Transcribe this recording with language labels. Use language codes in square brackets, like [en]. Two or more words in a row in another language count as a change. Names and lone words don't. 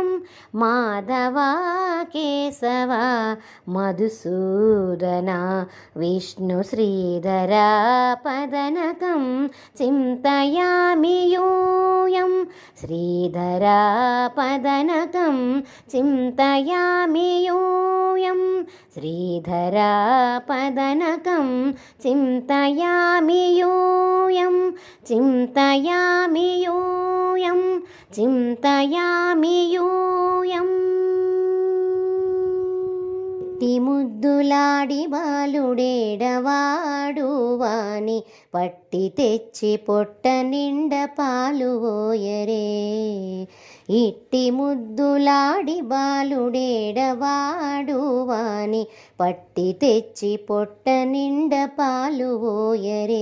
[sa] माधवा केशवा मधुसूदना विष्णु श्रीधरा पदनकं चिन्तयामि यूयं श्रीधरा पदनकं चिन्तयामि यूयं श्रीधरा पदनकं चिन्तयामि यूयं चिन्तयामि यूयं चिन्तयामि यूयम् [te] ఇట్టి ముద్దులాడి బాలుడేడవాడు వాని పట్టి తెచ్చి పొట్ట నిండ పాలు ఓయరే. ఇట్టి ముద్దులాడి బాలుడేడవాడు వాని పట్టి తెచ్చి పొట్ట నిండ పాలు ఓయరే.